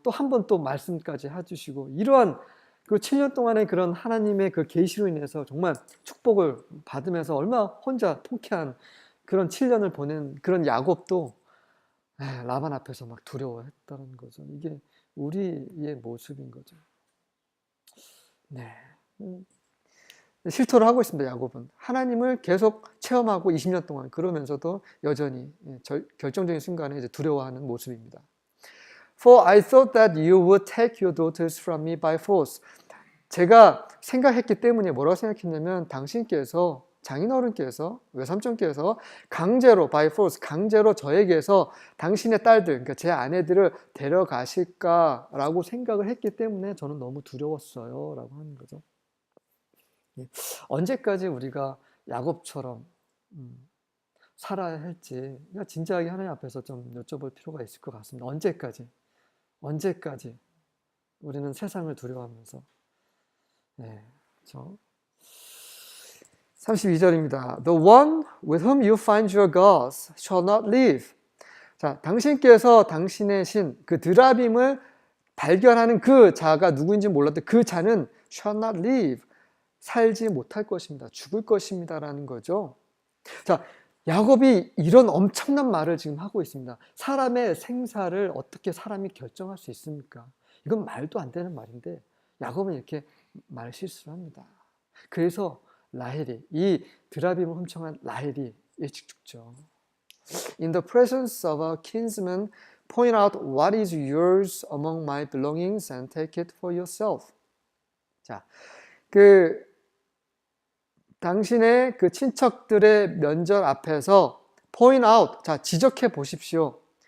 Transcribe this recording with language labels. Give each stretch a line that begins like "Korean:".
Korean: 또 한 번 또 말씀까지 해주시고 이러한 그 7년 동안의 그런 하나님의 그 계시로 인해서 정말 축복을 받으면서 얼마나 혼자 통쾌한 그런 7년을 보낸 그런 야곱도 라반 앞에서 막 두려워했다는 거죠. 이게 우리의 모습인 거죠. 네. 실토를 하고 있습니다. 야곱은 하나님을 계속 체험하고 20년 동안 그러면서도 여전히 결정적인 순간에 이제 두려워하는 모습입니다.
English: For I thought that you would take your daughters from me by force.
Korean: 제가 생각했기 때문에 뭐라고 생각했냐면 당신께서 장인어른께서 외삼촌께서 강제로
English: by force
Korean: 강제로 저에게서 당신의 딸들 그러니까 제 아내들을 데려가실까라고 생각을 했기 때문에 저는 너무 두려웠어요 라고 하는 거죠. 언제까지 우리가 야곱처럼 살아야 할지 진지하게 하나님 앞에서 좀 여쭤볼 필요가 있을 것 같습니다. 언제까지 우리는 세상을 두려워하면서 그렇죠? 32절입니다.
English: The one with whom you find your gods shall not live.
Korean: 자, 당신께서 당신의 신, 그 드라빔을 발견하는 그 자가 누구인지 몰랐던 그 자는
English: shall not live.
Korean: 살지 못할 것입니다. 죽을 것입니다라는 거죠. 자, 야곱이 이런 엄청난 말을 지금 하고 있습니다. 사람의 생사를 어떻게 사람이 결정할 수 있습니까? 이건 말도 안 되는 말인데 야곱은 이렇게 말 실수를 합니다. 그래서 라헬이 이 드라빔을 훔쳐간 라헬이 일찍 죽죠.
English: In the presence of our kinsman, point out what is yours among my belongings and take it for yourself.
Korean: 자, 당신의 그 친척들의 면전 앞에서
English: point out,
Korean: 자, 지적해 보십시오.